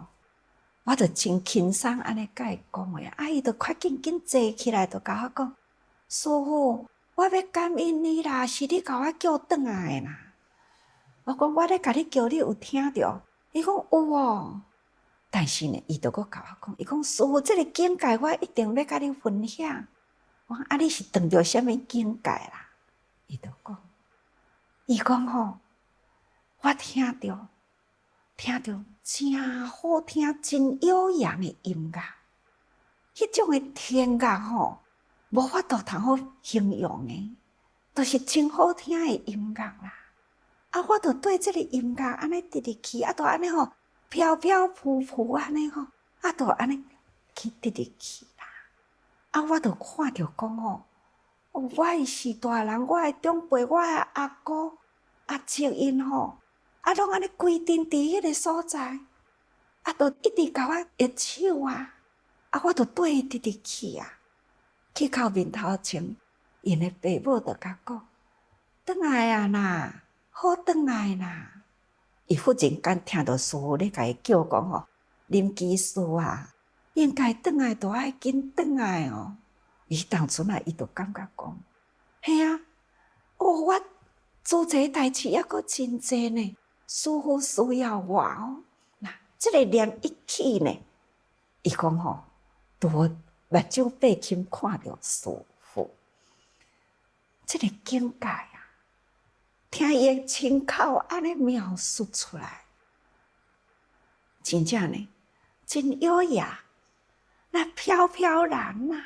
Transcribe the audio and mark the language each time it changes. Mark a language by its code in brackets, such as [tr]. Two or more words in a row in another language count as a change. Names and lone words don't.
[nan] 我就真轻松安尼甲伊讲话，伊就快紧坐起来，就甲我讲：师父，我要感恩你啦，是你甲我叫转来的啦。我讲：我咧甲你叫，你有听着？伊讲：有哦。但是呢，伊就阁甲我讲，伊讲： 师父，这个境界我一定要甲你分享。我讲：你是碰到什么境界啦？伊就讲，伊讲我听着真好听，真悠扬的音乐，迄种的天乐无法度通好形容的，都是真好听的音乐啦。我就对这个音乐安尼直去，就安尼飘飘浮浮安尼就安尼去直去啦。我就看着讲我的是大人，我的长辈，我的阿姑阿叔因拢安尼规定伫迄个所在，就一直甲我握手啊。我就对伊直去啊。去到面头前，因的爸母就甲讲：转来啊啦，好转来啦。伊忽然间听到师父咧甲伊叫讲林技师啊，应该转来就爱紧转来哦。伊当初伊就感觉讲：嘿啊，我做这代志还阁真济呢，师父需要我哦。这个念一起呢，伊讲都目睭闭起看着师父，这个境界啊，听伊的亲口安尼描述出来，真正呢，真优雅，那飘飘然啊。